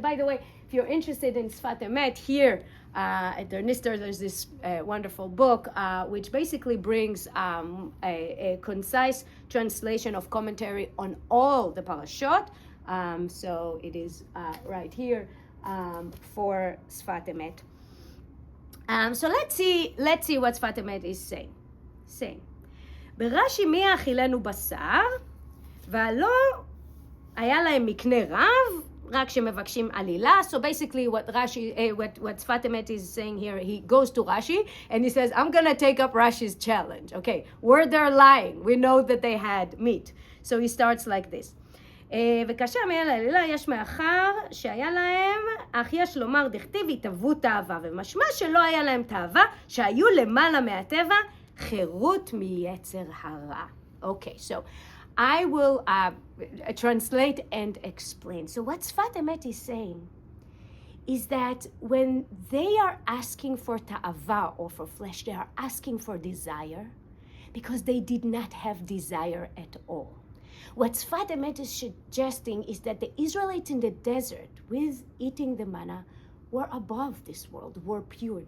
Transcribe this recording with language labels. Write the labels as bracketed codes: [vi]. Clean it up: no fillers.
[en] By the way, if you're interested in Sfat Emet, here at the Nister, there's this wonderful book which basically brings a concise translation of commentary on all the parashot. So it is right here for Sfat Emet. So let's see what Sfat Emet is saying. [he] ברש"י מי האכילנו בשר, והלא היה להם מקנה רב, רק שמבקשים עלילה. [en] So basically what Sfat Emet is saying here, he goes to Rashi and he says, I'm going to take up Rashi's challenge. Okay, were they lying? We know that they had meat. So he starts like this. [he] וכאשר מהיה לעלילה יש מאחר שהיה להם, אך יש לומר דכתיב התאוו תאווה, ומשמע שלא היה להם תאווה, שהיו למעלה מהטבע, חירות מיצר הרע. [en] Okay, so I will translate and explain. So what Sfat Emet is saying is that when they are asking for ta'ava, or for flesh, they are asking for desire, because they did not have desire at all. What Sfat Emet is suggesting is that the Israelites in the desert, with eating the manna, were above this world, were pure.